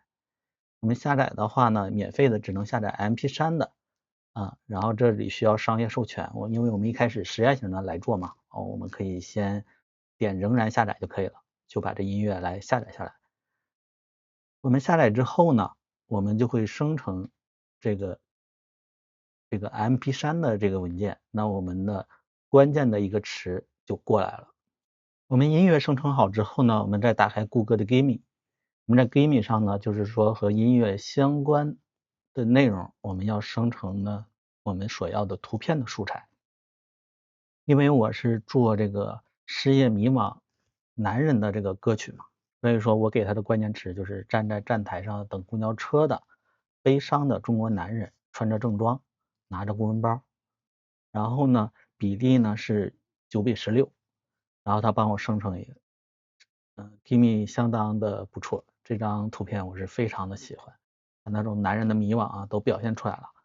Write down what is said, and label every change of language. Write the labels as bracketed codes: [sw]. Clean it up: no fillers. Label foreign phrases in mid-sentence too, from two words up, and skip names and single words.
[zh] 我們下載的話呢，免費的只能下載 MP3 的然後這裡需要商業授權，因為我們一開始實驗型的來做嘛，我們可以先點仍然下載就可以了，就把這音樂來下載下來。我們下載之後呢，我們就會生成這個 MP3 的這個文件，那我們的關鍵的一個詞就過來了。我們音樂生成好之後呢，我們再打開谷歌的 Gimmy，我們在 Gimmy 上呢，就是說和音樂相關的內容，我們要生成呢我們所要的圖片的素材。因為我是做這個失業迷惘男人的這個歌曲嘛，所以說我給他的關鍵詞就是站在站台上等公交車的悲傷的中國男人，穿着正裝，拿着公文包，然後呢比例呢是9:16， 然后他帮我生成一个，Kimi 相当的不错，这张图片我是非常的喜欢，那种男人的迷惘啊都表现出来了。